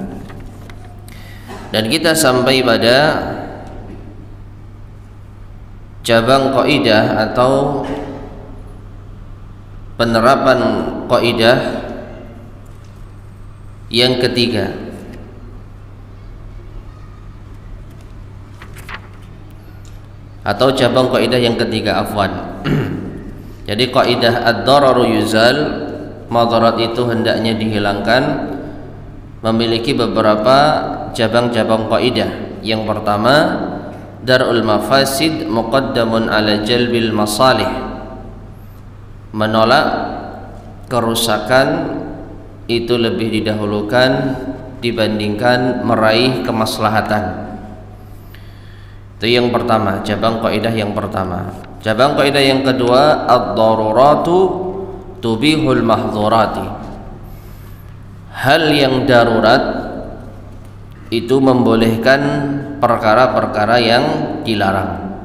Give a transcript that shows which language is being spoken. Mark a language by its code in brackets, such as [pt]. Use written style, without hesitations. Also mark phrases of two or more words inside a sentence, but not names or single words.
[id] Dan kita sampai pada cabang kaidah atau penerapan kaidah yang ketiga, atau cabang kaidah yang ketiga, afwan. Jadi kaidah [ar] الضرر يزال, [id] madarat itu hendaknya dihilangkan, memiliki beberapa cabang-cabang kaidah. Yang pertama, [ar] درء المفاسد مقدم على جلب المصالح, [id] menolak kerusakan itu lebih didahulukan dibandingkan meraih kemaslahatan. Itu yang pertama, cabang kaidah yang pertama. Cabang kaidah yang kedua, [ar] الضرورة تبيح المحظورات, [id] hal yang darurat itu membolehkan perkara-perkara yang dilarang.